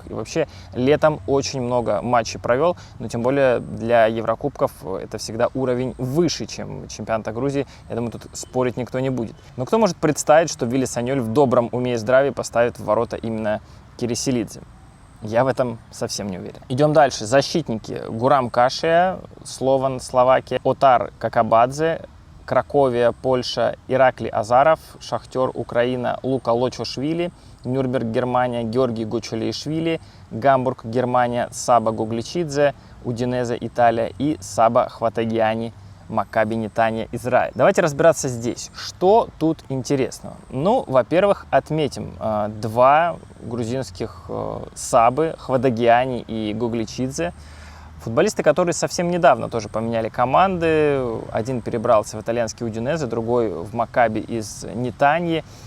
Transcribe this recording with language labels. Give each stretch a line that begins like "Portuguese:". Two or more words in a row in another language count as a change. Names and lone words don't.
Russian: И вообще летом очень много матчей провел, но тем более для Еврокубков это всегда уровень выше, чем чемпионата Грузии. Я думаю, тут спорить никто не будет. Но кто может представить, что Вилли Саньоль в добром уме и здравии поставит в ворота именно Кириселидзе? Я в этом совсем не уверен. Идем дальше. Защитники. Гурам Кашия, Слован, Словакия, Отар Какабадзе, Краковия, Польша, Иракли Азаров, Шахтер, Украина, Лука Лочошвили, Нюрнберг, Германия, Георгий Гочулишвили, Гамбург, Германия, Саба Гугличидзе, Удинезе, Италия и Саба Хватагиани, Макаби Нетанья, Израиль. Давайте разбираться здесь. Что тут интересного? Ну, во-первых, отметим два грузинских Сабы, Хватагиани и Гугличидзе. Футболисты, которые совсем недавно тоже поменяли команды. Один перебрался в итальянский Удинезе, другой в Макаби из Нетаньи.